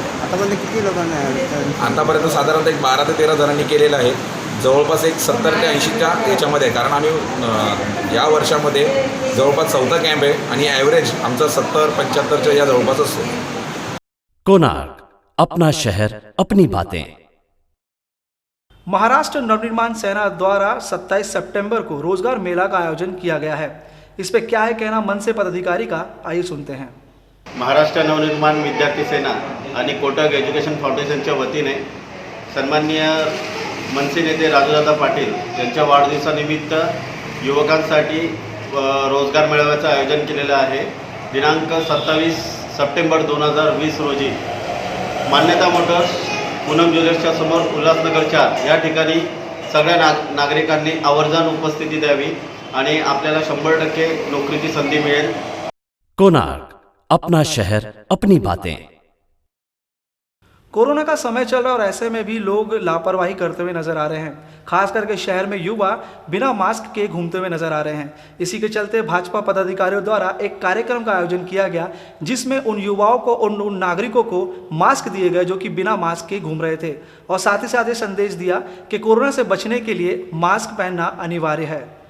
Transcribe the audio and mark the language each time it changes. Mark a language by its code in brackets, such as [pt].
[mr] आतापर्यंत किती लोकांना आतापर्यंत साधारणतः एक 12 ते 13 जणांनी केलेलं आहे. जवळपास एक 70 ते 80च्या याच्यामध्ये आहे, कारण आम्ही या वर्षामध्ये जवळपास 4था कॅम्प आहे आणि ॲव्हरेज आमचा 70-75च्या या जवळपास असतो. [hi] कोणार्क, अपना शहर अपनी बातें. महाराष्ट्र नवनिर्माण सेना द्वारा 27 सितंबर को रोजगार मेला का आयोजन किया गया है. इस पे क्या है कहना मनसे पदाधिकारी का, आइए सुनते हैं. [mr] महाराष्ट्र नवनिर्माण विद्यार्थी सेना आणि कोटक एज्युकेशन फाउंडेशनच्या वतीने सन्माननीय मनसे नेते राजूदादा पाटील यांच्या वाढदिवसानिमित्त युवकांसाठी रोजगार मेळाव्याचं आयोजन केलेलं आहे. दिनांक 27 सप्टेंबर 2020 रोजी मान्यता मोटर्स पूनम ज्वेलर्सच्या समोर उल्हासनगर 4 या ठिकाणी सगळ्या नागरिकांनी आवर्जून उपस्थिती द्यावी आणि आपल्याला 100% नोकरीची संधी मिळेल. [hi] कोणार्क, अपना शहर अपनी बातें. कोरोना का समय चल रहा है और ऐसे में भी लोग लापरवाही करते हुए नजर आ रहे हैं। खास करके शहर में युवा बिना मास्क के घूमते हुए नजर आ रहे हैं। इसी के चलते भाजपा पदाधिकारियों द्वारा एक कार्यक्रम का आयोजन किया गया, जिसमें उन युवाओं को उन नागरिकों को मास्क दिए गए जो कि बिना मास्क के घूम रहे थे, और साथ ही साथ ये संदेश दिया कि कोरोना से बचने के लिए मास्क पहनना अनिवार्य है।